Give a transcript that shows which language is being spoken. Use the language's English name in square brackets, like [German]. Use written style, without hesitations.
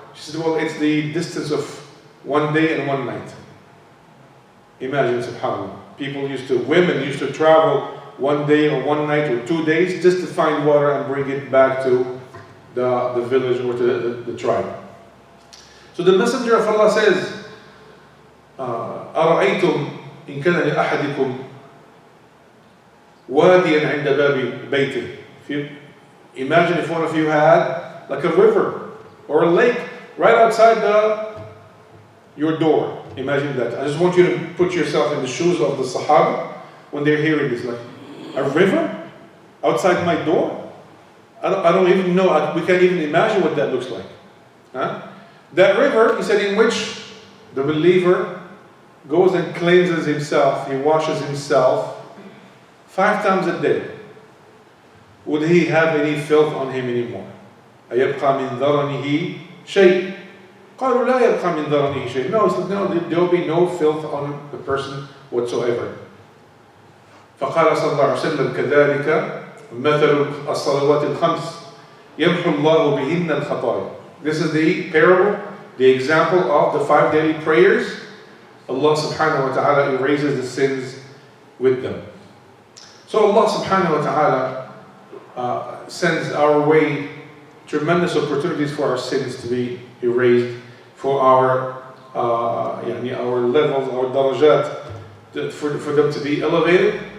[English] She said, well, it's the distance of 1 day and 1 night. Imagine, subhanAllah. Women used to travel 1 day or 1 night or 2 days just to find water and bring it back to the village or to the tribe. So the Messenger of Allah says, [Arabic] أَرَأَيْتُمْ إِنْ كَانَ لِأَحَدِكُمْ وَادِيًا عِنْدَ بَابِ بَيْتِهِ. [English] Imagine if one of you had like a river or a lake right outside your door. Imagine that. I just want you to put yourself in the shoes of the Sahaba when they're hearing this. Like, a river outside my door? I don't even know. We can't even imagine what that looks like. Huh? That river, he said, in which the believer goes and cleanses himself, he washes himself 5 times a day. Would he have any filth on him anymore? [Arabic] أَيَبْقَى مِنْ ذَرَنِهِ شَيْءٍ قَالُوا لَا يَبْقَى مِنْ ذَرَنِهِ شَيْءٍ. [English] No, he said, no, there will be no filth on the person whatsoever. [Arabic] فقال صلى الله عليه وسلم كذلك مثل الصلوات الخمس يمحو الله بهن الخطايا. [English] This is the parable, the example of the 5 daily prayers. Allah subhanahu wa ta'ala erases the sins with them. So Allah subhanahu wa ta'ala sends our way tremendous opportunities for our sins to be erased, for our levels, our darajat, for them to be elevated.